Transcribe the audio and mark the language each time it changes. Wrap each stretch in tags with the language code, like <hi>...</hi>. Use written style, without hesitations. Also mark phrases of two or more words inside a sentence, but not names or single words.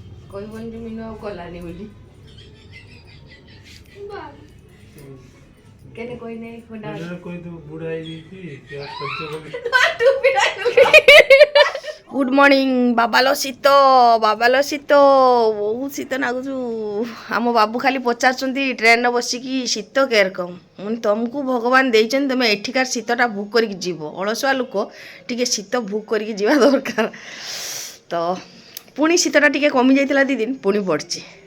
<or>କହିବନି ଯେ ମିନୁ ଆଉ କଲାନି ବୋଲି କେନେ କହି ନାହିଁ ଖଣ୍ଡା କହି ତୁ ବୁଢା ହେଇଯାଇଛି</or> <en>good morning</en> <or>ବାବାଲୋ ଶୀତ ବହୁତ ଶୀତ ନାଗୁଛୁ ଆମ ବାବୁ ଖାଲି ପଚାରୁଛନ୍ତି ଟ୍ରେନ୍ରେ ବସିକି ଶୀତ କେରକମ ମାନେ ତୁମକୁ ଭଗବାନ ଦେଇଛନ୍ତି ତୁମେ ଏଠିକାର ଶୀତଟା ଭୁକ୍ କରିକି ଯିବ ଅଳସୁଆ ଲୋକ ଟିକେ ଶୀତ ଭୁକ୍ କରିକି ଯିବା ଦରକାର ତ ପୁଣି ଶୀତଟା ଟିକେ କମି ଯାଇଥିଲା 2 ଦିନ ପୁଣି ପଡ଼ିଛି</or>